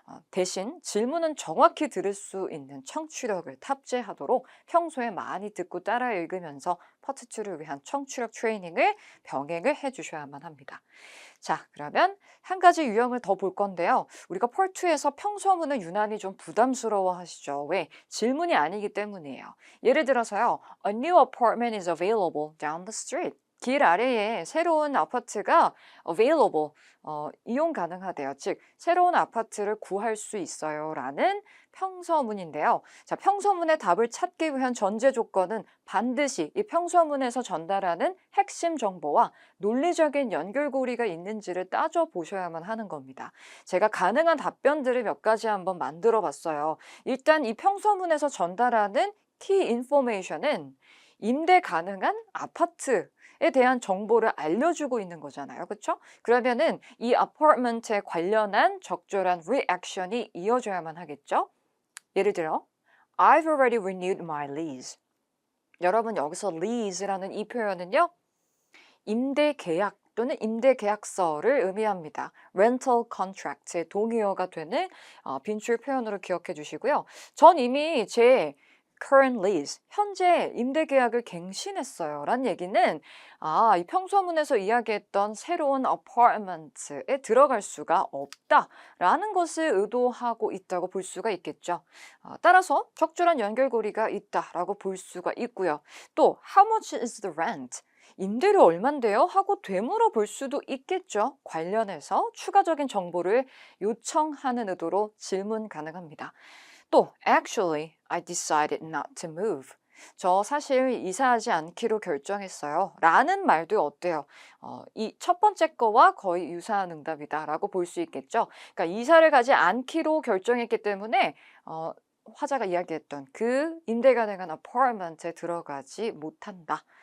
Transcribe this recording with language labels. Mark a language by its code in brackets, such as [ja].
[ko] 대신 질문은 정확히 들을 수 있는 청취력을 탑재하도록 평소에 많이 듣고 따라 읽으면서 파트2를 위한 청취력 트레이닝을 병행을 해주셔야만 합니다. 자, 그러면 한 가지 유형을 더 볼 건데요. 우리가 펄2에서 평서문을 유난히 좀 부담스러워 하시죠. 왜? 질문이 아니기 때문이에요. 예를 들어서요. [en] A new apartment is available down the street. [ko] 길 아래에 새로운 아파트가 available, 이용 가능하대요. 즉, 새로운 아파트를 구할 수 있어요. 라는 평서문인데요. 자, 평서문의 답을 찾기 위한 전제 조건은 반드시 이 평서문에서 전달하는 핵심 정보와 논리적인 연결고리가 있는지를 따져보셔야만 하는 겁니다. 제가 가능한 답변들을 몇 가지 한번 만들어 봤어요. 일단 이 평서문에서 전달하는 키 인포메이션은 임대 가능한 아파트에 대한 정보를 알려주고 있는 거잖아요. 그렇죠? 그러면은 이 아파트먼트에 관련한 적절한 리액션이 이어져야만 하겠죠? 예를 들어 [en] I've already renewed my lease. [ko] 여러분 여기서 lease라는 이 표현은요. 임대 계약 또는 임대 계약서를 의미합니다. rental contract의 동의어가 되는 빈줄 표현으로 기억해 주시고요. 전 이미 제 current lease, 현재 임대 계약을 갱신했어요. 라는 얘기는 이 평서문에서 이야기했던 새로운 apartment에 들어갈 수가 없다라는 것을 의도하고 있다고 볼 수가 있겠죠. 따라서 적절한 연결고리가 있다라고 볼 수가 있고요. [en] 또 how much is the rent? [ko] 임대료 얼만데요? 하고 되물어 볼 수도 있겠죠. 관련해서 추가적인 정보를 요청하는 의도로 질문 가능합니다. [en] 또 actually, I decided not to move. [ko] 저 사실 이사하지 않기로 결정했어요. 라는 말도 어때요? 이 첫 번째 거와 거의 유사한 응답이다 라고 볼 수 있겠죠. 그러니까 이사를 가지 않기로 결정했기 때문에 화자가 이야기했던 그 임대 가능한 아파트먼트에 들어가지 못한다.